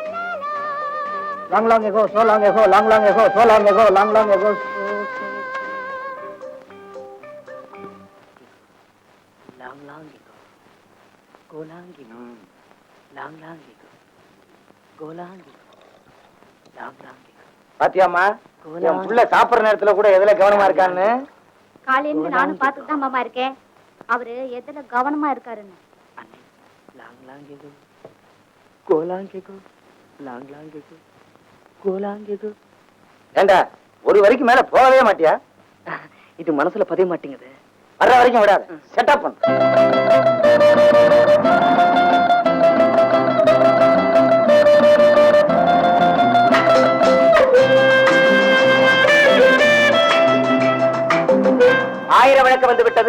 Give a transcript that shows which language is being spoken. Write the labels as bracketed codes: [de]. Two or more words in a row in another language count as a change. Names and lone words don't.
[en] Long long ago, so long ago, long long ago, so long ago, long long ago. Long long ago, go long ago, long long ago, go long ago, long long ago. [ta] பாத்தியாமா, என் புள்ள சாப்பிடுற நேரத்துல கூட எதுல கவனமா இருக்கான்னு. காலையில நானும் பார்த்துட்டு தான் மாமா இருக்கேன். அவரு எதுல கவனமா இருக்காருன்னு. [en] Long long ago, go long ago, long long ago, go long ago. [ta] ஏண்டா, ஒரு வரைக்கும் மேல போகவே மாட்டியா? இது மனசுல பதிய மாட்டேங்குது. வர்ற வரைக்கும் விடாத. செட்டப் பண்ணு. ஆயிரம் விளக்கு வந்து விட்டது.